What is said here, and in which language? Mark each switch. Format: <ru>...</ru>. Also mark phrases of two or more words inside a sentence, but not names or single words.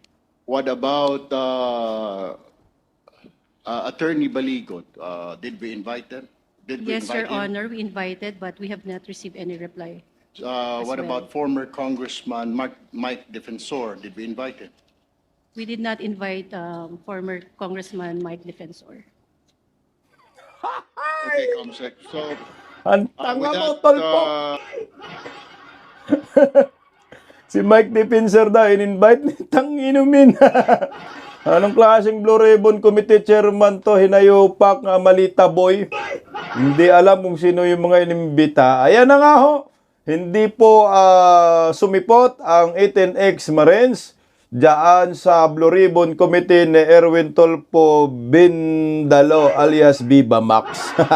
<en>What about Attorney Baligot? Did we invite them? Did we Yes, invite Your him? Honor, we invited, but we have not received any reply. What well. about former Congressman Mike Defensor? Did we invite him? We did not invite former Congressman Mike Defensor. Okay, Comsec. So,</en> <tl>Ang tanga</tl> <en>with</en> <tl>mo,</tl> <en>that,</en> <tl>Tulfo. Si Mike Defensor daw, in-invite ni Tang Inumin. Anong klaseng Blue Ribbon Committee Chairman to? Hinayupak nga malita boy. Hindi alam kung sino yung mga inimbita. Ayan na nga ho. Hindi po sumipot ang 18 ex-Marines diyan sa Blue Ribbon Committee ni Erwin Tulfo Bindalo alias Viva Max.</tl>